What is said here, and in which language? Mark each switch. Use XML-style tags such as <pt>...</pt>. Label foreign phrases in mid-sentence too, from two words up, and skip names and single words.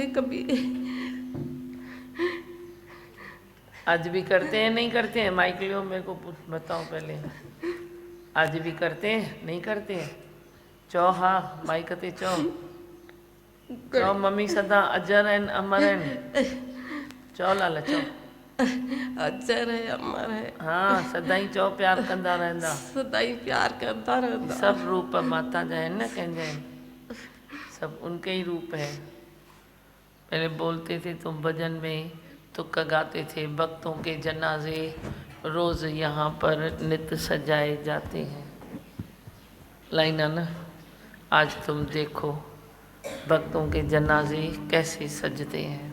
<hi>कभी आज भी करते हैं नहीं करते हैं? माइक लियो मेरे को बताओ पहले। आज भी करते हैं नहीं करते हैं?</hi> <sd>चो हाँ माइक ते चो। चो मम्मी सदा अजर आहिनि अमर आहिनि। चो लाल चो।</sd> <hi>अजर है अमर है।</hi> <sd>हाँ सदाई चो प्यार कंदा रहंदा। सदाई प्यार करता रहंदा। सब रूप माता जा आहिनि न कंहिंजा आहिनि,</sd> <hi>सब उनके ही रूप है। पहले बोलते थे तुम भजन में, तुक्का गाते थे, भक्तों के जनाजे रोज़ यहाँ पर नित्य सजाए जाते हैं। लाइना न, आज तुम देखो भक्तों के जनाजे कैसे सजते हैं।</hi>